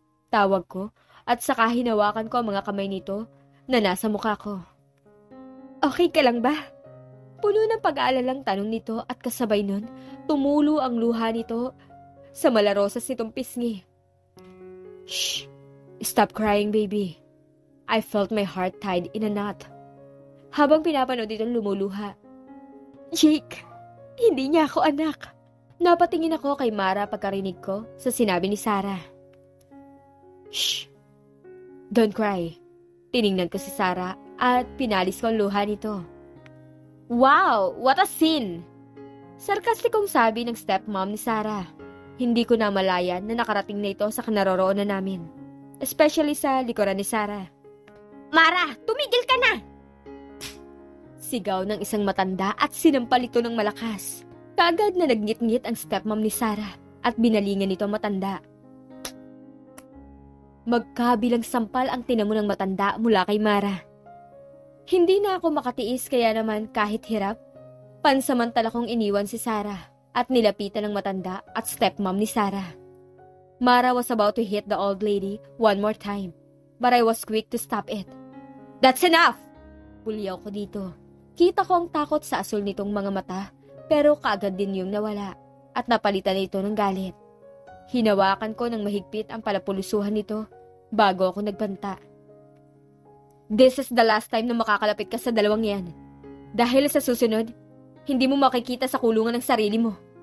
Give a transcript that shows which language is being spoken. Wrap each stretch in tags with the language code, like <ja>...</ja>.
<tl>Tawag ko at saka hinawakan ko ang mga kamay nito na nasa mukha ko. Okay ka lang ba? Puno ng pag-aalalang tanong nito at kasabay nun, tumulo ang luha nito sa malarosas nitong pisngi.</tl> <en>Shh! Stop crying, baby. I felt my heart tied in a knot.</en> <tl>Habang pinapanood itong lumuluha. Jake, hindi niya ako anak. Napatingin ako kay Mara pagkarinig ko sa sinabi ni Sarah. Shh!</tl> <en>Don't cry.</en> <tl>Tiningnan ko si Sarah at pinalis ko ang luha nito.</tl> <en>Wow! What a scene!</en> <tl>Sarkastikong sabi ng stepmom ni Sarah. Hindi ko na malayan na nakarating na ito sa kinaroroonan namin. Especially sa likuran ni Sarah. Mara! Tumigil ka na! Sigaw ng isang matanda at sinampal ito ng malakas. Kaagad na nagngit-ngit ang stepmom ni Sarah at binalingan nito ang matanda. Magkabilang sampal ang tinamo ng matanda mula kay Mara. Hindi na ako makatiis kaya naman kahit hirap, pansamantala kong iniwan si Sarah at nilapitan ng matanda at stepmom ni Sarah.</tl> <en>Mara was about to hit the old lady one more time, but I was quick to stop it. That's enough!</en> <tl>Bulyaw ko dito. Kita ko ang takot sa asul nitong mga mata, pero kaagad din yung nawala at napalitan nito ng galit. Hinawakan ko ng mahigpit ang palapulusuhan nito bago ako nagbanta.</tl> <en>This is the last time</en> <tl>na makakalapit ka sa dalawang yan. Dahil sa susunod, hindi mo makikita sa kulungan ng sarili mo.</tl>